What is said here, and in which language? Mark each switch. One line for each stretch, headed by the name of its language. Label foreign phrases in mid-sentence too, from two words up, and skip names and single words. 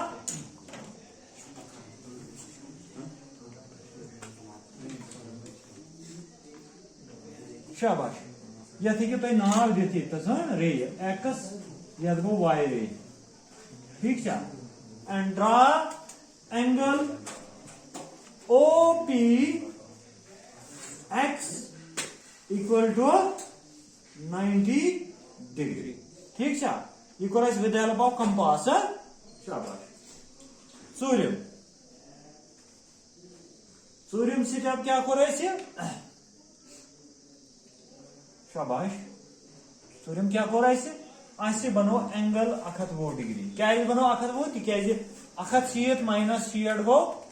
Kashmiri: शाबाश यथ हेकि तुम नाव दिथ रे एक्स यथ गो
English: Y ray
Kashmiri: ठीक
English: and draw angle OP X equal to 90 degree.
Kashmiri: ठीक छा ये कर
English: with help of compass
Kashmiri: शाबाश सूर्यम सूर्यम से अब क्या कर शाबाश सूर्यम क्या कर बनो
English: angle 120 degree
Kashmiri: क्या बनो 120 तिकाज 160 माइनस 60 गो